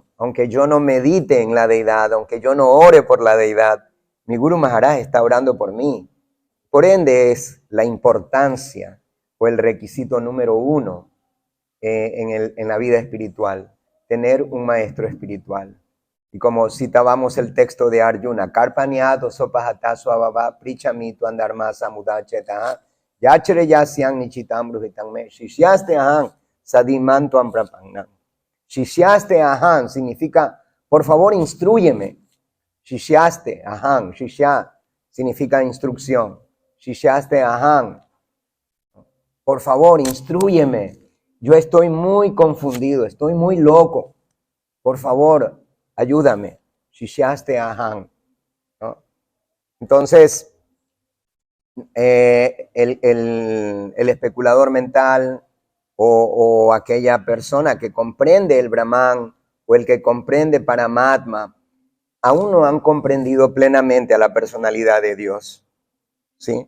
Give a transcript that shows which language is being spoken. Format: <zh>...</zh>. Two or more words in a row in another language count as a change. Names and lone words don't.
<es>Aunque yo no medite en la deidad, aunque yo no ore por la deidad, mi Guru Maharaj está orando por mí. Por ende es la importancia o el requisito número 1 en la vida espiritual. tener un maestro espiritual. Y como citábamos el texto de Arjuna,</es> <sa>Karpanyado sopahatasu abhava prichamito andarma samudachetaha yachere yasyang nichitam bruhitam me shishyaste aham sadimantu amprapangnam. Shishyaste aham</sa> <es>significa, por favor, instrúyeme.</es> <sa>Shishyaste aham, shishya</sa> <es>significa instrucción.</es> <sa>Shishyaste aham,</sa> <es>por favor, instrúyeme. Yo estoy muy confundido, estoy muy loco. Por favor, ayúdame.</es> <sa>Shishyaste aham,</sa> <es>¿no? Entonces, el especulador mental o aquella persona que comprende el Brahman o el que comprende Paramatma, aún no han comprendido plenamente a la personalidad de Dios, ¿sí?</es>